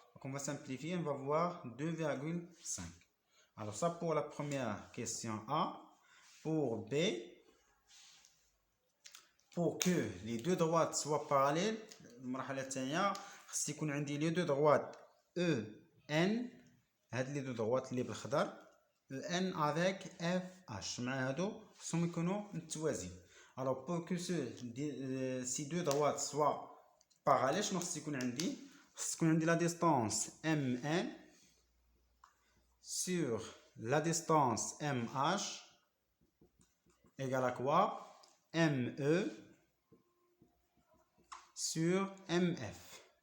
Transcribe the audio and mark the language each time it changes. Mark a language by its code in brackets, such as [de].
[fr] donc on va simplifier, on va voir 2,5. alors ça pour la première question A. pour B, pour que les deux droites soient parallèles [ar] المرحلة الثانية خص يكون عندي [fr] les deux droites EN. [ar] هاد [fr] les deux droites [ar] اللي بالخضر EN avec FH مع هادو خصهم يكونوا متوازيين. [fr] alors pour que ces deux droites soient parallèles [ar] شنو خص يكون عندي خص تكون عندي [fr] la distance MN sur la distance MH égale à quoi ME sur MF.